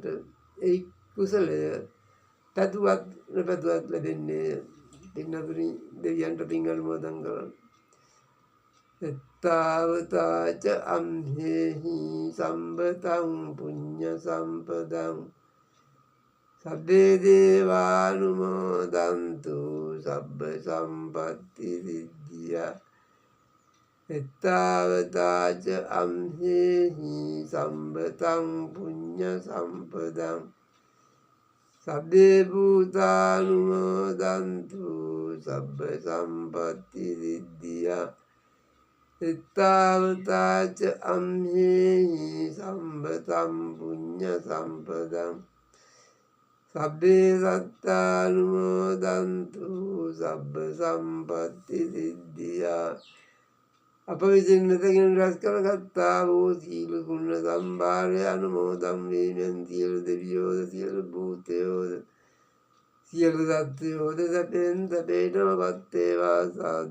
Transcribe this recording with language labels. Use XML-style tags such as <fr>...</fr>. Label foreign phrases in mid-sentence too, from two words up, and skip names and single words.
<si>ඒ කුසලය පැතුවත් නොපැතුවත් ලැබෙන්නේ පින්නතුනි දෙවියන්ට පින් අනුමෝදන් කරන්න.</si> <pi>එත්තාවතාච අම්හෙහි සම්බතං පුඤ්ඤ සම්පදං සබ්බේ දේවානුමෝදන්තු සබ්බ සම්පත්ති සිද්ධියා. එත්තාවතාච අම්හෙහි සම්බතං පුඤ්ඤ සම්පදං සබ්බේ භූතානුමෝදන්තු සබ්බ සම්පත්ති සිද්ධියා. එත්තාවතාච අම්හෙහි සම්බතං පුඤ්ඤ සම්පදං සබ්බේ සත්තානුමෝදන්තු සබ්බ සම්පත්ති සිද්ධියා.</pi> <si>අප විසින් මෙතකින් රැස් කරගත්තා වූ සීල ගුණ සම්භාරය අනුමෝදන් වීමෙන් සියලු දෙවියෝද සියලු භූතයෝද සියලු සත්වයෝද සැපෙන් සැපේටම පත් වේවා.</si>